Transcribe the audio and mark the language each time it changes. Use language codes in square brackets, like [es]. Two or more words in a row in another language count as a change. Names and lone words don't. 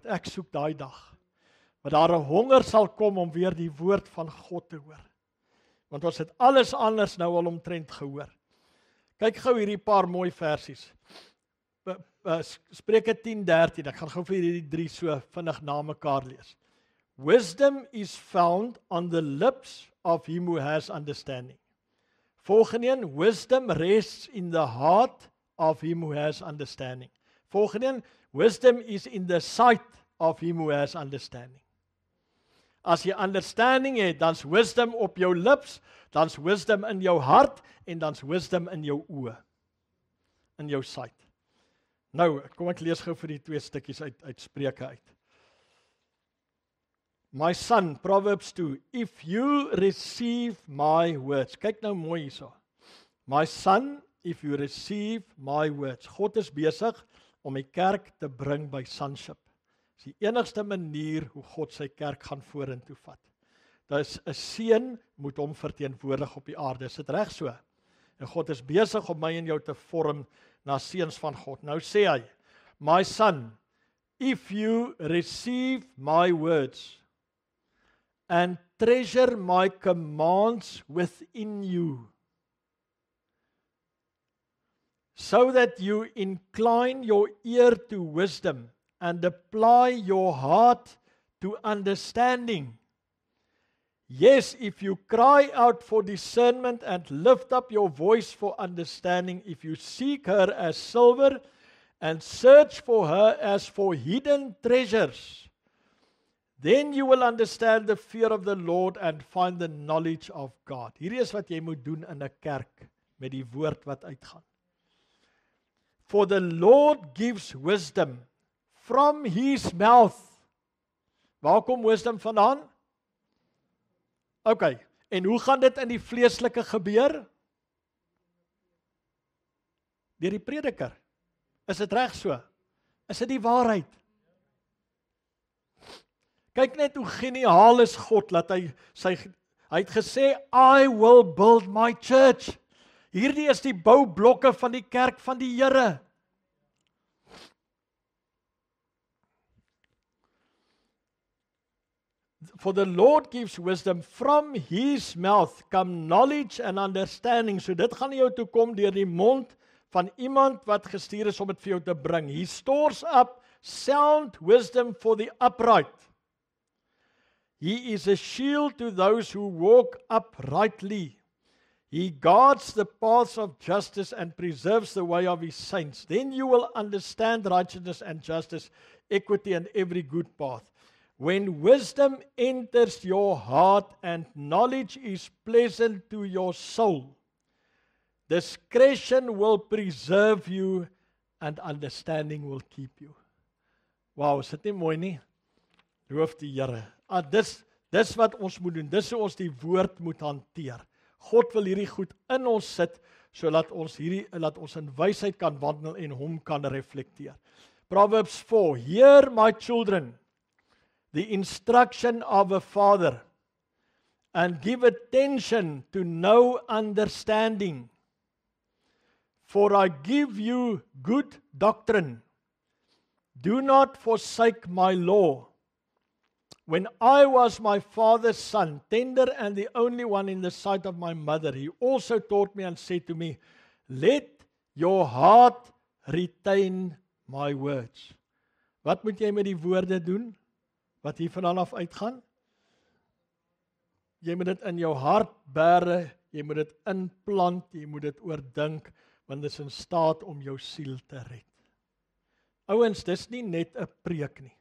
[af] Ek soek daai dag, waar daar 'n honger sal kom om weer die woord van God te hoor. Want ons het alles anders nou al omtrent gehoor. Kyk gou hierdie paar mooi versies. Spreuke 10:13, ek gaan gou vir hierdie 3 so vinnig na mekaar lees. [en] Wisdom is found on the lips of him who has understanding. [af] Volgende een, [en] wisdom rests in the heart of him who has understanding. [af] Volgende een, [en] wisdom is in the sight of him who has understanding. [af] As jy understanding het, dan's wisdom op jou lips, dan's wisdom in jou hart en dan's wisdom in jou oë, in jou sight. Nou, kom ek lees gou vir die 2 stukkies uit Spreuke uit. [en] My son, Proverbs 2, if you receive my words, [af] kyk nou mooi hierso. [en] My son, if you receive my words. [af] God is besig om die kerk te bring by sonship. Dis die enigste manier hoe God sy kerk gaan vorentoe vat. Daar is 'n seun moet hom verteenwoordig op die aarde. Is dit reg so? En God is besig om my en jou te vorm na seuns van God. Nou sê hy, [en] my son, if you receive my words and treasure my commands within you, so that you incline your ear to wisdom and apply your heart to understanding. Yes, if you cry out for discernment and lift up your voice for understanding, if you seek her as silver and search for her as for hidden treasures, then you will understand the fear of the Lord and find the knowledge of God. [af] Hierdie is wat jy moet doen in 'n kerk met die woord wat uitgaan. [en] For the Lord gives wisdom from his mouth. [af] Waar kom wisdom vandaan? Okay, en hoe gaan dit in die vleeslike gebeur? Deur die prediker. Is dit reg so? Is dit die waarheid? Kyk net hoe geniaal is God, dat hy het gesê, [en] I will build my church. [af] Hierdie is die boublokke van die kerk van die Here. [en] For the Lord gives wisdom, from his mouth come knowledge and understanding. [af] So dit gaan jou toe kom deur die mond van iemand wat gestuur is om dit vir jou te bring. [en] He stores up sound wisdom for the upright. He is a shield to those who walk uprightly. He guards the paths of justice and preserves the way of his saints. Then you will understand righteousness and justice, equity and every good path. When wisdom enters your heart and knowledge is pleasant to your soul, discretion will preserve you and understanding will keep you. [af] Wow, is dit nie mooi nie? Loof die Here. Dis wat ons moet doen. Dis hoe ons die woord moet hanteer. God wil hierdie goed in ons sit, sodat ons in wysheid kan wandel en hom kan reflekteer. [en] Proverbs 4, hear my children, the instruction of a father, and give attention to know understanding. For I give you good doctrine. Do not forsake my law. When I was my father's son, tender and the only one in the sight of my mother, he also taught me and said to me, let your heart retain my words. [af] Wat moet jy met die woorde doen? Wat hier vandaan af uitgaan? Jy moet dit in jou hart bære, jy moet dit inplant, jy moet dit oordink, want dit is in staat om jou siel te red. Ouens, dis nie net 'n preek nie.